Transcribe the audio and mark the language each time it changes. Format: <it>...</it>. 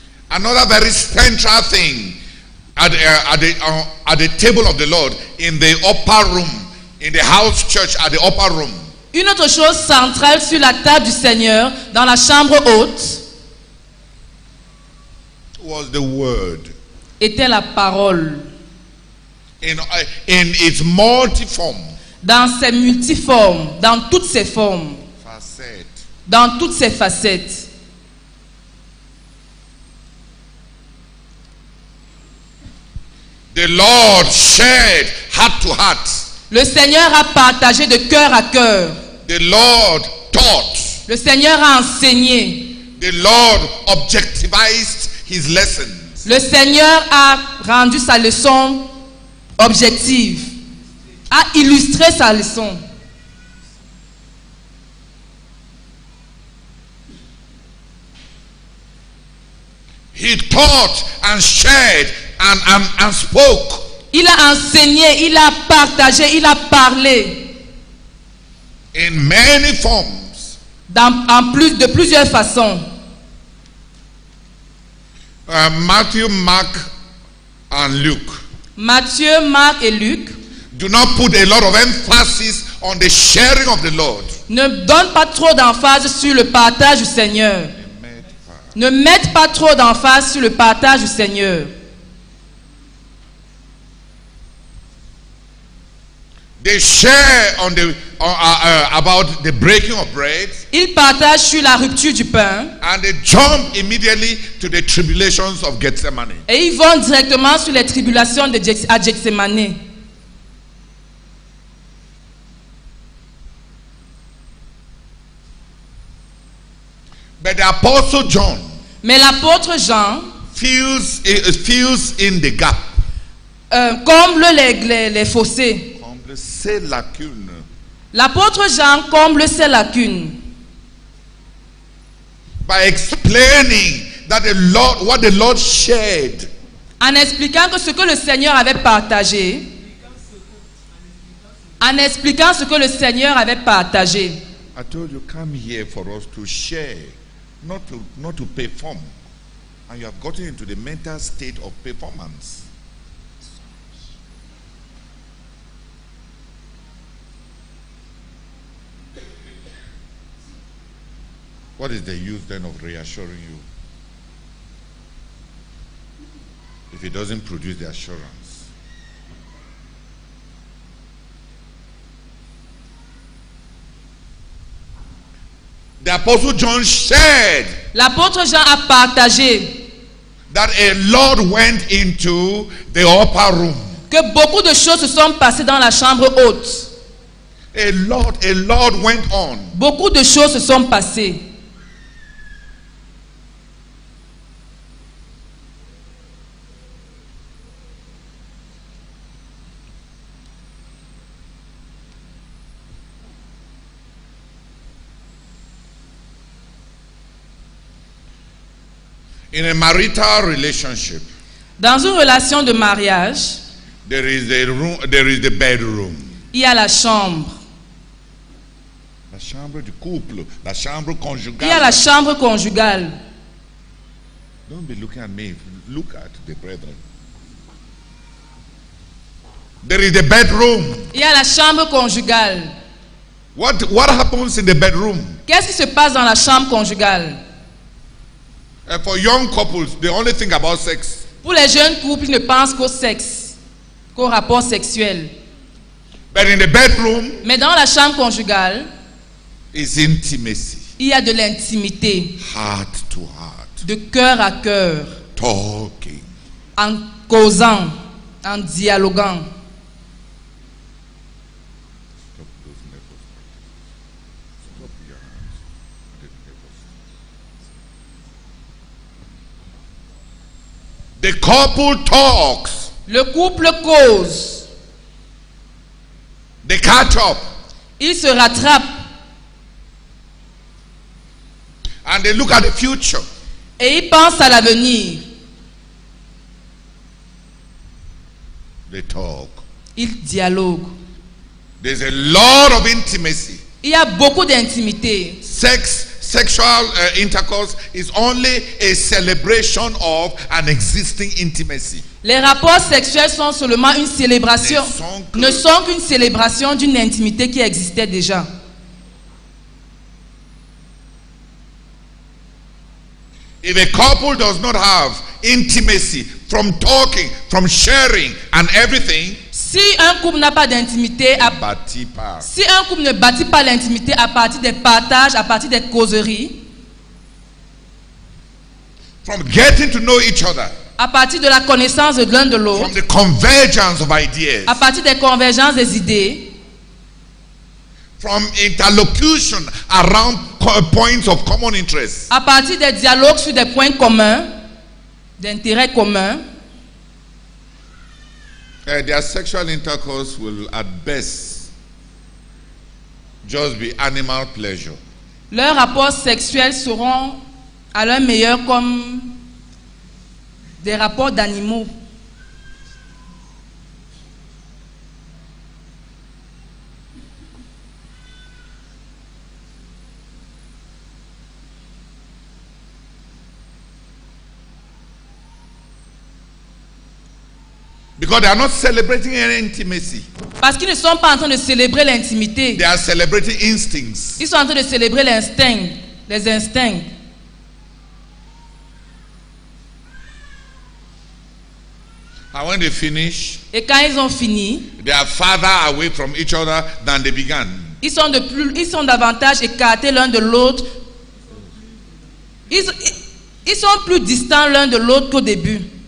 <en>Another very central thing at the table of the Lord in the upper room, in the house church at the upper room,</en> <fr>Une autre chose centrale sur la table du Seigneur dans la chambre haute</fr> <en>was the word</en> <fr>était la parole</fr> <en>in its multiform</en> <fr>dans ses multiformes, dans toutes ses formes,</fr> <en>facet.</en> <fr>dans toutes ses facettes.</fr> <en>The Lord shared heart to heart.</en> <fr>Le Seigneur a partagé de cœur à cœur.</fr> <en>The Lord taught.</en> <fr>Le Seigneur a enseigné.</fr> <en>The Lord objectivized his lessons.</en> <fr>Le Seigneur a rendu sa leçon objective, a illustré sa leçon.</fr> <en>He taught and shared and spoke.</en> <fr>Il a enseigné, il a partagé, il a parlé</fr> <en>In many forms.</en> <fr>de plusieurs façons.</fr> <en>Matthew, Mark, and Luke</en> <fr>Matthieu, Marc et Luc</fr> <en>do not put a lot of emphasis on the sharing of the Lord.</en> <fr>ne donnent pas trop d'emphase sur le partage du Seigneur. Ne mettent pas trop d'emphase sur le partage du Seigneur.</fr> <en>They share on the about the breaking of bread,</en> <fr>Ils partagent sur la rupture du pain</fr> <en>and they jump immediately to the tribulations of Gethsemane.</en> <fr>et ils vont directement sur les tribulations à Gethsemane.</fr> <en>But the apostle John</en> <fr>Mais l'apôtre Jean</fr> <en>fills in the gap.</en> <fr>comble les fossés. Comble ces lacunes. L'apôtre Jean comble ces lacunes</fr> <en>By explaining that what the Lord shared</en> <fr>en expliquant que ce que le Seigneur avait partagé En expliquant ce que le Seigneur avait partagé.</fr> <en>I told you, come here for us to share, not to perform. And you have gotten into the mental state of performance. What is the use then of reassuring you if it doesn't produce the assurance? The Apostle John shared</en> <fr>L'apôtre Jean a partagé</fr> <en>that a Lord went into the upper room.</en> <fr>que beaucoup de choses se sont passées dans la chambre haute.</fr> <en>A Lord went on.</en> <fr>Beaucoup de choses se sont passées.</fr> <en>In a marital relationship,</en> <fr>Dans une relation de mariage,</fr> <en>there is the bedroom.</en> <fr>il y a la chambre. La chambre du couple, la chambre conjugale. Il y a la chambre conjugale.</fr> <en>Don't be looking at me. Look at the brethren. There is the bedroom.</en> <fr>Il y a la chambre conjugale.</fr> <en>What happens in the bedroom?</en> <fr>Qu'est-ce qui se passe dans la chambre conjugale?</fr> <en>For young couples, they only think about sex.</en> <fr>Pour les jeunes couples, ils ne pensent qu'au sexe, qu'au rapport sexuel.</fr> <en>But in the bedroom,</en> <fr>Mais dans la chambre conjugale,</fr> <en>is intimacy.</en> <fr>il y a de l'intimité,</fr> <en>Heart to heart.</en> <fr>de cœur à cœur,</fr> <en>Talking.</en> <fr>en causant, en dialoguant.</fr> <en>Stop those nipples. Stop your hands. The nipples. The couple talks.</en> <fr>Le couple cause,</fr> <en>They catch up.</en> <fr>il se rattrape</fr> <en>And they look at the future.</en> <fr>et il pense à l'avenir.</fr> <en>They talk.</en> <fr>Il dialogue.</fr> <en>There's a lot of intimacy.</en> <fr>Il y a beaucoup d'intimité.</fr> <en>Sexual intercourse is only a celebration of an existing intimacy.</en> <fr>Les rapports sexuels sont seulement une célébration, ne sont qu'une célébration d'une intimité qui existait déjà.</fr> <en>If a couple does not have intimacy from talking, from sharing and everything,</en> <fr>Si un couple n'a pas d'intimité, bâtit pas. si un couple ne bâtit pas l'intimité à partir des partages, à partir des causeries,</fr> <en>From getting to know each other,</en> <fr>à partir de la connaissance de l'un de</fr> <en>from</en> <fr>l'autre,</fr> <en>the convergence of ideas,</en> <fr>à partir des convergences des idées,</fr> <en>from interlocution around points of common interest,</en> <fr>à partir des dialogues sur des points communs, d'intérêts communs,</fr> <en>their sexual intercourse will at best just be animal pleasure.</en> <fr>leurs rapports sexuels seront à leur meilleur comme des rapports d'animaux.</fr> <en>Because they are not celebrating any intimacy.</en> <fr>Parce qu'ils ne sont pas en train de célébrer l'intimité.</fr> <en>They are celebrating instincts.</en> <fr>Ils sont en train de célébrer l'instinct, les instincts.</fr> <en>And when they finish,</en> <fr>Et quand ils ont fini,</fr> <en>they are farther away from each other than they began.</en> <fr>ils sont davantage écartés l'un de l'autre. Ils sont plus distants l'un de l'autre qu'au début.</fr>